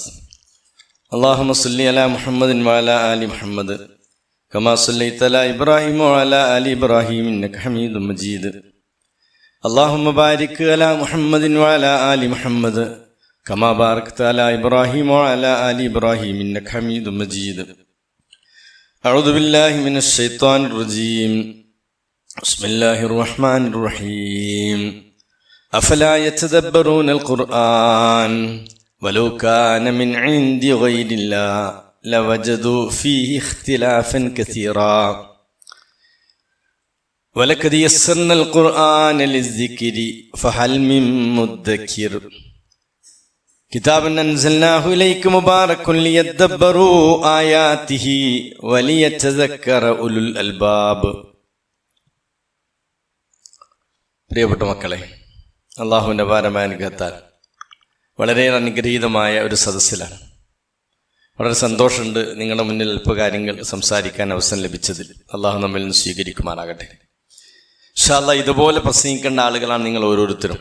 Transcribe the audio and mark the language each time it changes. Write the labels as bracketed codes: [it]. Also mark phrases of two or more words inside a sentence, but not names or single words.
[ar] اللهم صل على محمد وعلى آل محمد كما صليت على إبراهيم وعلى آل إبراهيم إنك حميد مجيد. اللهم بارك على محمد وعلى آل محمد كما باركت على إبراهيم وعلى آل إبراهيم إنك حميد مجيد. أعوذ بالله من الشيطان الرجيم. بسم الله الرحمن الرحيم. أفلا يتدبرون القرآن ولو كان من عند غير الله لوجدوا فيه اختلافا كثيرا ولقد يسرنا القرآن للذكر فهل من مدكر كتاب أنزلناه إليك مبارك ليدبروا آياته وليتذكر أولو الألباب. [ml] പ്രിയപ്പെട്ട മക്കളെ, അള്ളാഹുവിൻ്റെ അപാരമായ അനുഗ്രഹത്താൽ വളരെയേറെ അനുഗ്രഹീതമായ ഒരു സദസ്സിലാണ്. വളരെ സന്തോഷമുണ്ട് നിങ്ങളുടെ മുന്നിൽ അല്പകാര്യങ്ങൾ സംസാരിക്കാൻ അവസരം ലഭിച്ചതിൽ. അള്ളാഹു നമ്മിൽ നിന്ന് സ്വീകരിക്കുമാറാകട്ടെ. [ar] إن شاء الله [ml] ഇതുപോലെ പ്രസംഗിക്കേണ്ട ആളുകളാണ് നിങ്ങൾ ഓരോരുത്തരും.